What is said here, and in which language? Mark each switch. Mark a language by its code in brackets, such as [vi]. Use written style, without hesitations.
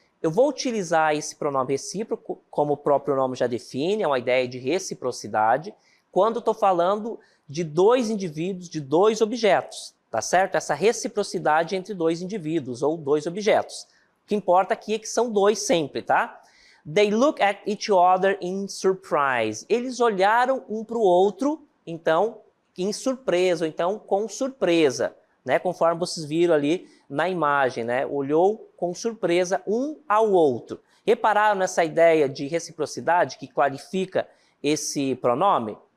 [pt] Eu vou utilizar esse pronome recíproco, como o próprio nome já define, é uma ideia de reciprocidade, quando estou falando de dois indivíduos, de dois objetos, tá certo? Essa reciprocidade entre dois indivíduos ou dois objetos. O que importa aqui é que são dois sempre, tá? [en] They look at each other in surprise. [pt] Eles olharam um para o outro, então, em surpresa, ou então com surpresa, né? Conforme vocês viram ali na imagem, né? Olhou com surpresa um ao outro. Repararam nessa ideia de reciprocidade que clarifica esse pronome?